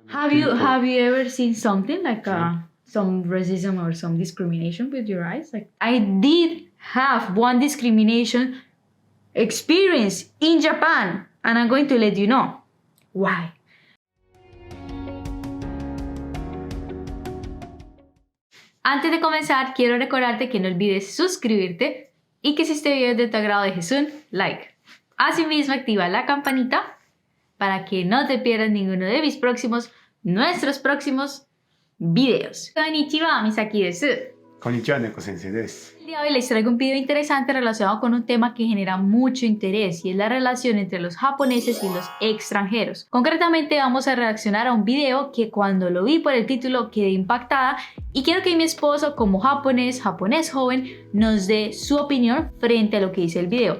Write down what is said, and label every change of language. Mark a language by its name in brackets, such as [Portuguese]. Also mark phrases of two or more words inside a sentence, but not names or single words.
[English] Have you ever seen something like some racism or some discrimination with your eyes? Like I did have one discrimination experience in Japan, and I'm going to let you know why. [Spanish] Antes de comenzar, quiero recordarte que no olvides suscribirte y que si este video es de tu agrado dejes un like. Asimismo, activa la campanita para que no te pierdas ninguno de nuestros próximos videos. [Japanese] こんにちは、Misakiです. こんにちは、猫先生です. [Spanish] El día de hoy les traigo un video interesante relacionado con un tema que genera mucho interés y es la relación entre los japoneses y los extranjeros. Concretamente vamos a reaccionar a un video que cuando lo vi por el título quedé impactada y quiero que mi esposo como japonés joven nos dé su opinión frente a lo que dice el video.